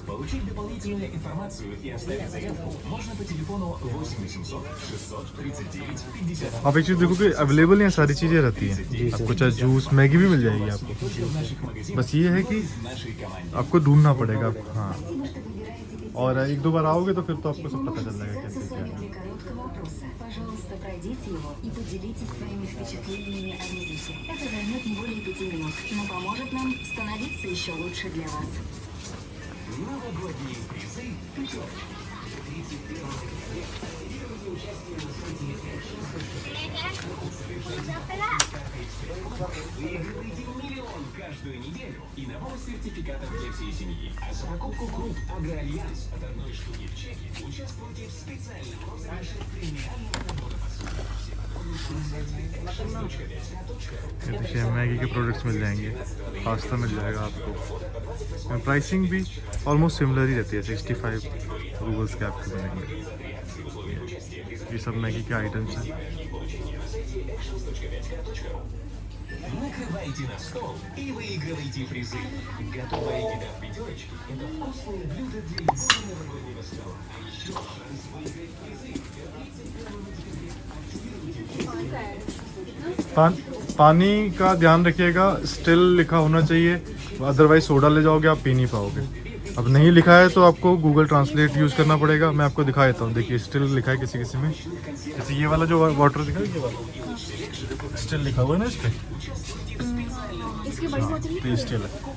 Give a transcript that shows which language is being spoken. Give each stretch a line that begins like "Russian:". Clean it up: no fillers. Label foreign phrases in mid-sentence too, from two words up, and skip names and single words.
Hindi: आप एक चीज़ देखो कि अवेलेबल यहाँ सारी चीज़ें रहती हैं, आपको चाहे जूस, मैगी भी मिल जाएगी आपको। बस ये है कि आपको ढूंढना पड़ेगा। हाँ, और एक दो बार आओगे तो फिर तो आपको सब पता चल जाएगा कैसे क्या है।
Russian: Пожалуйста, пройдите его и поделитесь своими впечатлениями о визите. Это займет не более 5 минут, но поможет нам становиться еще лучше для вас. Новогодние призы «Пятерочка». 31 Выигрывайте миллион каждую неделю и набор сертификатов для всей семьи. А за покупку круп «Агроальянс» от одной штуки в чеке участвуйте в специальном розыгрыше премиального набора посуды. Все подробности на сайте
Hindi: ये देखिए मैगी के प्रोडक्ट्स मिल जाएंगे, पास्ता मिल जाएगा आपको। प्राइसिंग भी
English: almost similar
Hindi: ही रहती है, 65 रूबल्स के आपको मिलेंगे। ये सब मैगी के आइटम्स हैं।
Russian: Накрывайте на стол и выигрывайте призы. Готовая еда в пятерочке – это вкусные блюда для любого новогоднего стола. А еще шанс выиграть призы.
Hindi: पानी का ध्यान रखिएगा, स्टिल लिखा होना चाहिए,
English: otherwise soda
Hindi: ले जाओगे आप पी नहीं पाओगे। अब नहीं लिखा है तो आपको गूगल ट्रांसलेट यूज़ करना पड़ेगा। मैं आपको दिखा देता हूँ, देखिए स्टिल लिखा है किसी किसी में, जैसे ये वाला जो वाटर दिखा है ये वाला स्टिल लिखा हुआ है ना इस पर, तो ये स्टिल है।